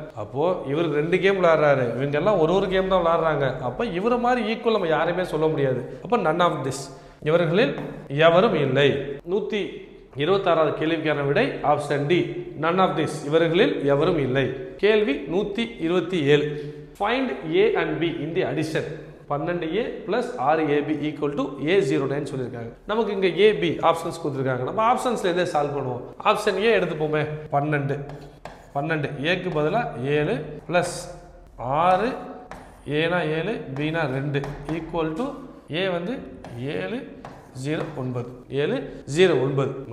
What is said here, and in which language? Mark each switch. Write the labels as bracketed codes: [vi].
[ta] அப்போ இவர் 2 கேம் விளையாடுறாரு, இவங்க எல்லாம் ஒரு கேம் தான் விளையாடுறாங்க. அப்ப இவரை மாதிரி ஈக்குவல் நம்ம யாரையுமே சொல்ல முடியாது. அப்ப [en] none of this, [ta] இவர்களில் எவரும் இல்லை. 126வது கேள்விக்கான விடை option D, [en] none of this, [ta] இவர்களில் எவரும் இல்லை. [en] கேள்வி 127. Find A and B in the addition. [ta] 12a + 6ab = a09 சொல்லியிருக்காங்க. நமக்கு இங்கே ab ஆப்ஷன்ஸ் கொடுத்துருக்காங்க. நம்ம ஆப்ஷன்ஸ்ல இருந்தே சால்வ் பண்ணுவோம். Option A எடுத்துப்போமே. 12 ஏக்கு பதிலாக 7 + 6 ஏனா 7 பீனா 2 = ஏ வந்து 7 0 9 7 0 9.